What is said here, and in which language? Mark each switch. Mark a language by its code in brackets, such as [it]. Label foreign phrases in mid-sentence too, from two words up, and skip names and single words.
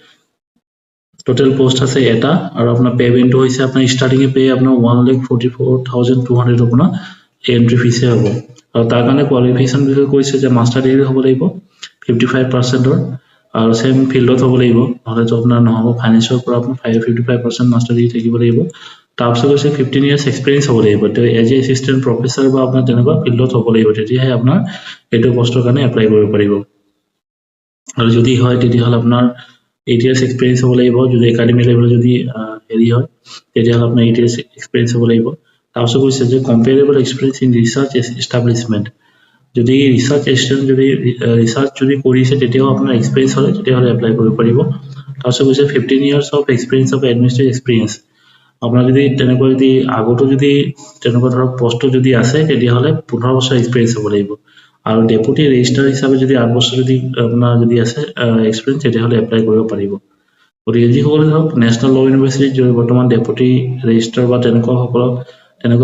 [as] টোটেল পোষ্ট আছে এটা আৰু আপোনাৰ পেমেন্টটো হৈছে আপোনাৰ [en] starting pay [as] আপোনাৰ 1,44,200 আপোনাৰ [en] entry fees [as] হ'ব আৰু তাৰ কাৰণে কোৱালিফিকেশ্যন বিষয়ে কৈছে যে [en] master degree [as] হ'ব লাগিব 55% আৰু [en] same field [as] হ'ব লাগিব নহলে তো আপোনাৰ নহব ফাইনেন্সৰ পৰা আপোনাৰ 55% [en] master degree [as] থাকিব লাগিব তাৰপিছত কৈছে [en] 15 years experience [as] হ'ব লাগিব তো [en] as a assistant professor [as] বা আপোনাৰ তেনেকুৱা ফিল্ডত হ'ব লাগিব তেতিয়াহে আপোনাৰ এইটো পোষ্টৰ কাৰণে এপ্লাই কৰিব পাৰিব আৰু যদি হয় তেতিয়াহ'লে আপোনাৰ [en] 8 years experience [as] হ'ব লাগিব যদি [en] academic level [as] যদি হেৰি হয় তেতিয়াহ'লে আপোনাৰ [en] 8 years experience [as] হ'ব লাগিব তাৰপিছত কৈছে যে [en] comparable experience in research establishment [as] যদি [en] research establishment [as] যদি ৰিসাৰ্চ যদি কৰিছে তেতিয়াও আপোনাৰ এক্সপেৰিয়েন্স হ'লে তেতিয়াহ'লে এপ্লাই কৰিব পাৰিব তাৰপিছত কৈছে [en] 15 years of experience of administrative experience [as] আপোনাৰ যদি তেনেকৈ যদি আগতো যদি তেনেকুৱা ধৰক পোষ্ট যদি আছে তেতিয়াহ'লে 15 বছৰ এক্সপেৰিয়েন্স হ'ব লাগিব আৰু [en] deputy registrar [as] হিচাপে যদি 8 বছৰ যদি আপোনাৰ যদি আছে এক্সপেৰিয়েন্স তেতিয়াহ'লে এপ্লাই কৰিব পাৰিব গতিকে যিসকলে ধৰক নেশ্যনেল ল' ইউনিভাৰ্চিটিত যদি বৰ্তমান [en] deputy registrar [as] বা তেনেকুৱা সকলক তেনেকুৱা